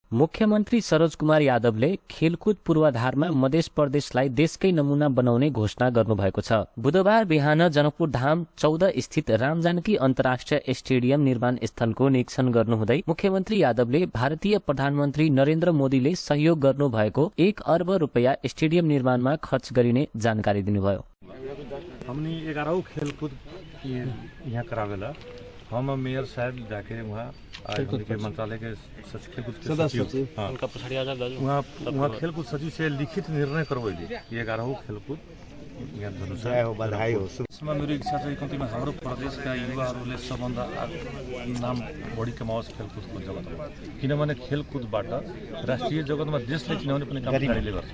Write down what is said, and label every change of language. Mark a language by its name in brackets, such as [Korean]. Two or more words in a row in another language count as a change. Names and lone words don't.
[Nepali] मुख्यमन्त्री सरोज कुमार यादवले खेलकुद पूर्वाधारमा मध्य प्रदेशलाई देशकै नमूना बनाउने घोषणा गर्नुभएको छ। बुधबार बिहान जनकपुर धाम 14 स्थित रामजानकी अन्तर्राष्ट्रिय स्टेडियम निर्माण स्थलको निरीक्षण गर्नुहुँदै मुख्यमन्त्री यादवले भारतीय प्रधानमन्त्री नरेन्द्र मोदीले सहयोग गर्नुभएको 1 अर्ब रुपैयाँ स्टेडियम निर्माणमा खर्च गरिने जानकारी दिनुभयो। [Maithili] हमने 11 खेलकूद यहाँ करावेला हम मेयर साहब जाके वहाँ के मंत्रालय के खेलकूद सचिव वहाँ खेलकूद सचिव से लिखित निर्णय करवैली 11 खेलकूद यहाँ धनुषा हो बधाई हो। [Nepali] यसमा मेरो इच्छा चाहिँ कतिमा हाम्रो प्रदेशका युवाहरूले सबभन्दा नाम बढी कमाओस् खेलकुदको जगतमा, किनभने खेलकुदबाट राष्ट्रिय जगतमा देशलाई चिनाउने पनि काम हामीले गर्छ।